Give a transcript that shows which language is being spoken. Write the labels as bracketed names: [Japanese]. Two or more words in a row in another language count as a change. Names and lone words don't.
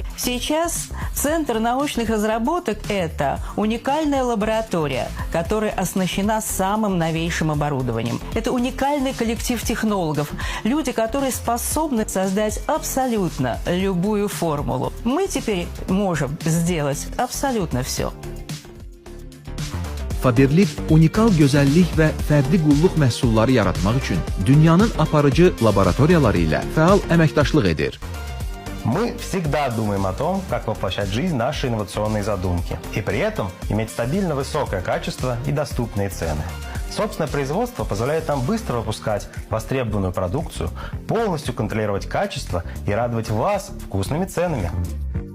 [Russian] Сейчас Центр научных разработок – это уникальная лаборатория, которая оснащена самым новейшим оборудованием. Это уникальный коллектив технологов, люди, которые способны создать абсолютно любую формулу. Мы теперь можем сделать абсолютно все. [Azerbaijani] Fabirlik unikal gözəllik və fərdi qulluq məhsulları yaratmaq üçün dünyanın aparıcı laboratoriyaları ilə fəal əməkdaşlıq edir. [Russian] Мы всегда думаем о том, как воплощать в жизнь наши инновационные задумки, и при этом иметь стабильно высокое качество и доступные цены. Собственное производство позволяет нам быстро выпускать востребованную продукцию, полностью контролировать качество и радовать вас вкусными ценами.